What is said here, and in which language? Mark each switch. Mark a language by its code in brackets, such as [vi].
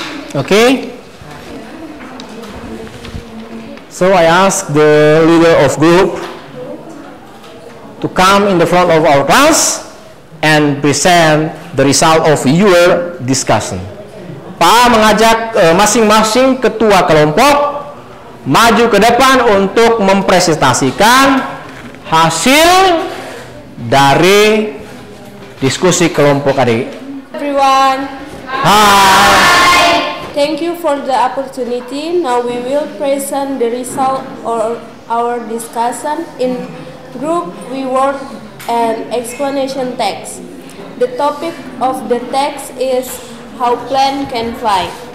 [en] Okay, so I ask the leader of group to come in the front of our class and present the result of your discussion. [id] Pak mengajak masing-masing ketua kelompok maju ke depan untuk mempresentasikan hasil dari diskusi kelompok adik. [en] Everyone. [id] Hai. [en] Thank you for the opportunity. Now we will present the result of our discussion. In group, we work an explanation text. The topic of the text is how plane can fly.